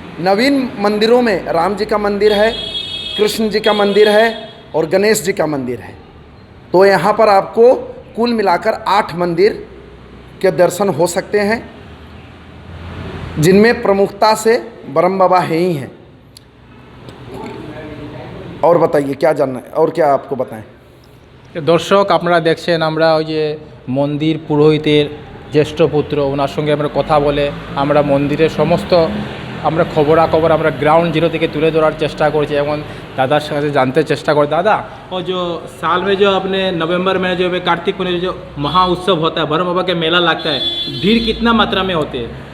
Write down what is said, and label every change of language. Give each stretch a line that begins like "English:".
Hindi: नवीन मंदिरों में राम जी का मंदिर है, कृष्ण जी का मंदिर है और गणेश जी का मंदिर है। तो यहाँ पर आपको कुल मिलाकर 8 मंदिर के दर्शन हो सकते हैं, जिनमें प्रमुखता से ब्रह्म बाबा है ही हैं। और बताइए क्या जानना है और क्या आपको बताएं।
Bangla: দর্শক আপনারা দেখছেন আমরা ওই যে মন্দির পুরোহিতের জ্যেষ্ঠ পুত্র, ওনার সঙ্গে আমরা কথা বলে আমরা মন্দিরের সমস্ত আমরা খবরাখবর আমরা গ্রাউন্ড জিরো থেকে তুলে ধরার চেষ্টা করছি এবং দাদার সাথে জানতে চেষ্টা করি।
Hindi: दादा और जो साल में जो अपने नवंबर में जो कार्तिक पूर्णिमा जो महाउत्सव होता है, भरम बाबा का मेला लगता है, भीड़ कितना मात्रा में होती है?